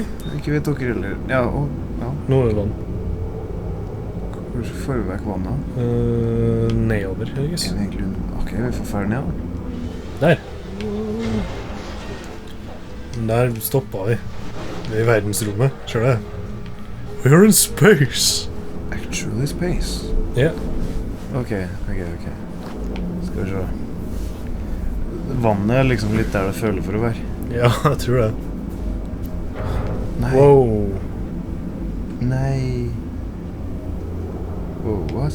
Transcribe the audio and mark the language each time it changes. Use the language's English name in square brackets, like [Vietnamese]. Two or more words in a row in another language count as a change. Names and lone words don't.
[Norwegian] Ikke vet dere heller. Ja. Nå det vann. Hvor får vi vekk vannet? Nedover, Helges. Ok, vi får fære ned. Der. Der stoppet vi. Vi i verdensrommet, ser du det? [English] We're in space. Actually space? [Norwegian] Ja. Ok. Skal vi se. Vannet liksom litt der det føler for å være. Ja, jeg tror det. Nei. Wow. [English] Nei. Wow, what?